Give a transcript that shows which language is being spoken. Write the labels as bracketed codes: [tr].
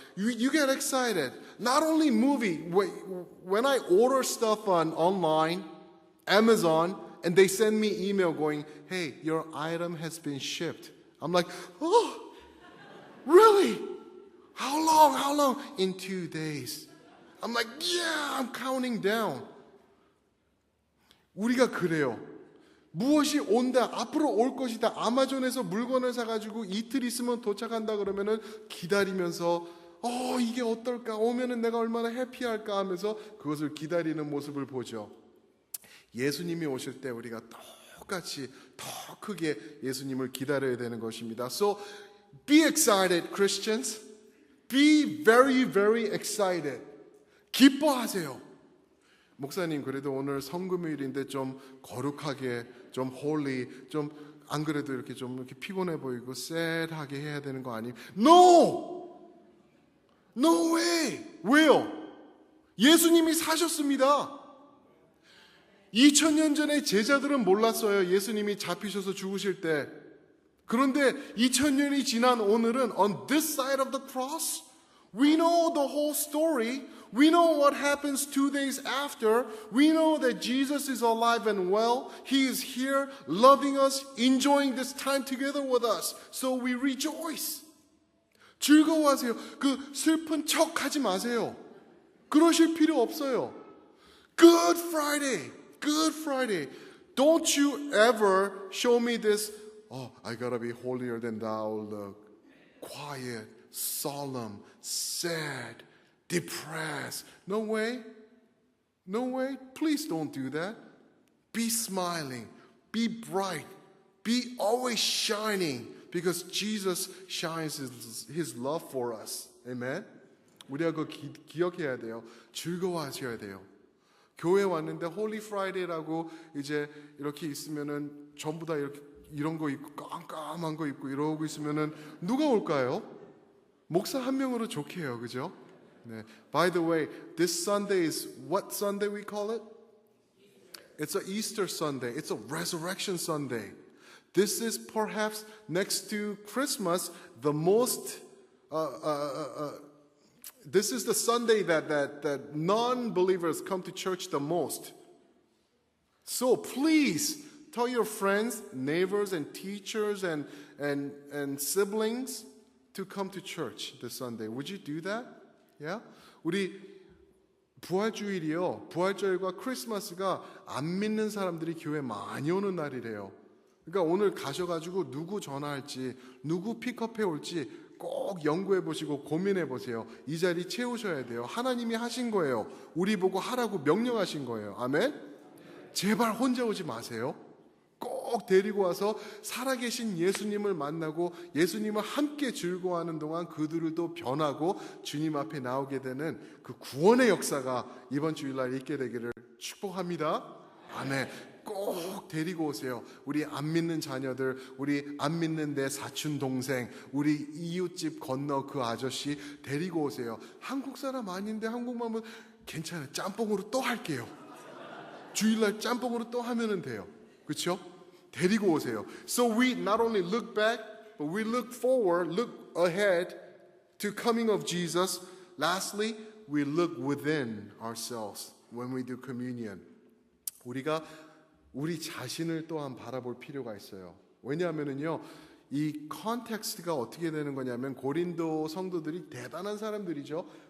[en] You get excited. Not only movie, when I order stuff online, Amazon, and they send me email going, hey, your item has been shipped. I'm like, oh, really? How long? How long? In 2 days. I'm like, yeah, I'm counting down. [ko] 우리가 그래요. 무엇이 온다, 앞으로 올 것이다. 아마존에서 물건을 사가지고 이틀 있으면 도착한다 그러면은 기다리면서, 이게 어떨까? 오면은 내가 얼마나 해피할까 하면서 그것을 기다리는 모습을 보죠. 예수님이 오실 때 우리가 똑같이 더 크게 예수님을 기다려야 되는 것입니다. [en] So be excited, Christians. Be very, very excited. [ko] 기뻐하세요. 목사님, 그래도 오늘 성금요일인데 좀 거룩하게, 좀 홀리, 좀 안 그래도 이렇게 좀 이렇게 피곤해 보이고 쎄하게 해야 되는 거 아니에요? [en] No! No way! [ko] 왜요? 예수님이 사셨습니다. 2000년 전에 제자들은 몰랐어요. 예수님이 잡히셔서 죽으실 때. 그런데 2000년이 지난 오늘은 [en] on this side of the cross, we know the whole story. We know what happens 2 days after. We know that Jesus is alive and well. He is here loving us, enjoying this time together with us. So we rejoice. [ko] 즐거워하세요. 그 슬픈 척 하지 마세요. 그러실 필요 없어요. [en] Good Friday. Good Friday. Don't you ever show me this, oh, I gotta be holier than thou look. Quiet, solemn, sad, depressed. No way. No way. Please don't do that. Be smiling. Be bright. Be always shining because Jesus shines his love for us. Amen. [ko] 우리가 그거 기억해야 돼요. 즐거워하셔야 돼요. 교회 왔는데 홀리 프라이데이라고 이제 이렇게 있으면은 전부 다 이렇게 이런 거 입고 깜깜한 거 입고 이러고 있으면은 누가 올까요? 목사 한 명으로 좋게 해요. 그죠? 네. [en] By the way, this Sunday is what Sunday we call it? It's a Easter Sunday. It's a Resurrection Sunday. This is perhaps next to Christmas the most this is the Sunday that non-believers come to church the most. So please tell your friends, neighbors, and teachers and siblings to come to church this Sunday. Would you do that? Yeah? [ko] 우리 부활주일이요. 부활절과 크리스마스가 안 믿는 사람들이 교회 많이 오는 날이래요. 그러니까 오늘 가셔가지고 누구 전화할지, 누구 픽업해 올지 꼭 연구해 보시고 고민해 보세요. 이 자리 채우셔야 돼요. 하나님이 하신 거예요. 우리 보고 하라고 명령하신 거예요. 아멘? 제발 혼자 오지 마세요. 꼭 데리고 와서 살아계신 예수님을 만나고 예수님을 함께 즐거워하는 동안 그들도 변하고 주님 앞에 나오게 되는 그 구원의 역사가 이번 주일날 있게 되기를 축복합니다. 아멘. 꼭 데리고 오세요. 우리 안 믿는 자녀들, 우리 안 믿는 내 사촌 동생, 우리 이웃집 건너 그 아저씨 데리고 오세요. 한국 사람 아닌데 한국만 하면 괜찮아요. 짬뽕으로 또 할게요. 주일날 짬뽕으로 또 하면 돼요. 그렇죠? 데리고 오세요. [en] So we not only look back, but we look forward, look ahead to coming of Jesus. Lastly, we look within ourselves when we do communion. [ko] 우리가 우리 자신을 또한 바라볼 필요가 있어요. 왜냐하면요, 이 컨텍스트가 어떻게 되는 거냐면 고린도 성도들이 대단한 사람들이죠.